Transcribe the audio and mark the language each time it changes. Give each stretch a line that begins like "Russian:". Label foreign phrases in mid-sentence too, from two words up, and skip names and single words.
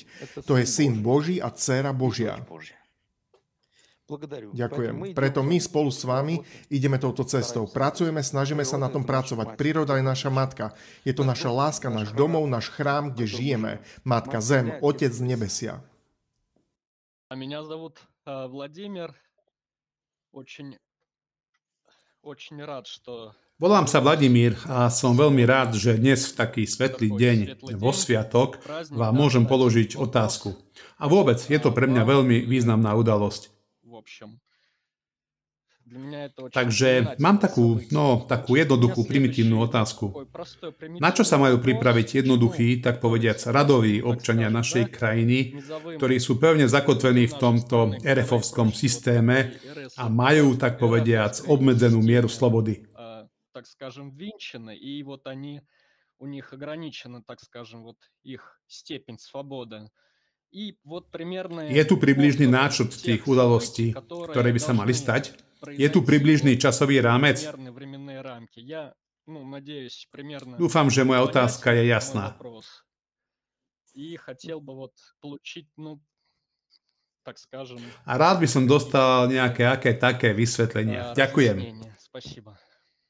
Slovak: To je syn Boží a dcéra Božia. Ďakujem. Preto my spolu s vami ideme touto cestou. Pracujeme, snažíme sa na tom pracovať. Príroda je naša matka. Je to naša láska, náš domov, náš chrám, kde žijeme. Matka Zem, Otec z nebesia.
Russian: Меня зовут Владимир. Очень рад, что...
Slovak: Volám sa Vladimír a som veľmi rád, že dnes v taký svetlý deň, vo sviatok, vám môžem položiť otázku. A vôbec je to pre mňa veľmi významná udalosť. Takže mám takú jednoduchú, primitívnu otázku. Na čo sa majú pripraviť jednoduchí, tak povediac radoví občania našej krajiny, ktorí sú pevne zakotvení v tomto RF-ovskom systéme a majú, tak povediac, obmedzenú mieru slobody?
Russian: Так скажем, винчены, и вот они, у них ограничена, так скажем, вот их степень свободы.
Slovak: Je tu približný náčrt tých udalostí, ktoré by sa mali stať? Je tu približný časový rámec? Dúfam, že moja otázka je jasná. A rád by som dostal nejaké také vysvetlenia.